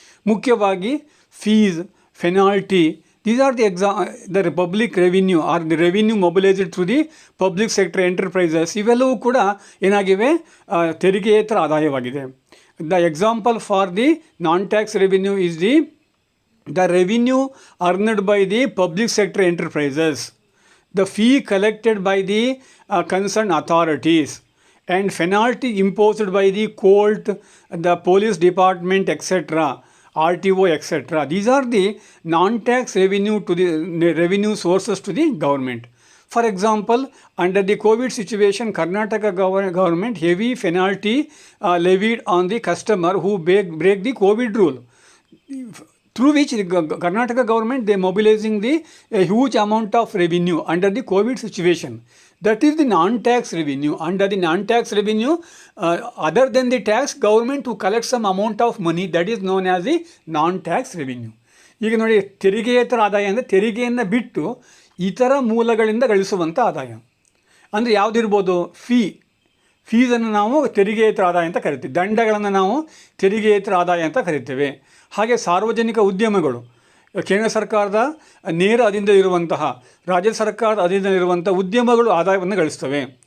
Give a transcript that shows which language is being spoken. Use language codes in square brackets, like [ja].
[en] ಮುಖ್ಯವಾಗಿ fees, penalty, these are the public revenue or the revenue mobilized through the public sector enterprises. [kn] ಇವೆಲ್ಲವೂ ಕೂಡ ಏನಾಗಿವೆ, ತೆರಿಗೆಯೇತರ ಆದಾಯವಾಗಿದೆ. [en] The example for the non-tax revenue is the revenue earned by the public sector enterprises, the fee collected by the concerned authorities, and penalty imposed by the court, the police department, etc., RTO, etc. These are the non-tax revenue to the revenue sources to the government. For example, under the COVID situation, Karnataka government heavy penalty levied on the customer who break the COVID rule, through which the Karnataka government, they mobilizing a huge amount of revenue under the COVID situation. That is the non-tax revenue. Under the non-tax revenue, other than the tax, government to collect some amount of money, that is known as the non-tax revenue. [kn] ಈಗ ನೋಡಿ, ತೆರಿಗೆಯೇತರ ಆದಾಯ ಅಂದರೆ ತೆರಿಗೆಯನ್ನು ಬಿಟ್ಟು ಇತರ ಮೂಲಗಳಿಂದ ಗಳಿಸುವಂಥ ಆದಾಯ. ಅಂದರೆ ಯಾವುದಿರ್ಬೋದು? ಫೀಸನ್ನು ನಾವು ತೆರಿಗೆಯೇತರ ಆದಾಯ ಅಂತ ಕರಿತೀವಿ. ದಂಡಗಳನ್ನು ನಾವು ತೆರಿಗೆಯೇತರ ಆದಾಯ ಅಂತ ಕರಿತೇವೆ. ಹಾಗೆ ಸಾರ್ವಜನಿಕ ಉದ್ಯಮಗಳು, ಕೇಂದ್ರ ಸರ್ಕಾರದ ನೇರ ಅಧೀನದ ಇರುವಂತಹ, ರಾಜ್ಯ ಸರ್ಕಾರದ ಅಧೀನದಲ್ಲಿ ಇರುವಂಥ ಉದ್ಯಮಗಳು ಆದಾಯವನ್ನು ಗಳಿಸ್ತವೆ.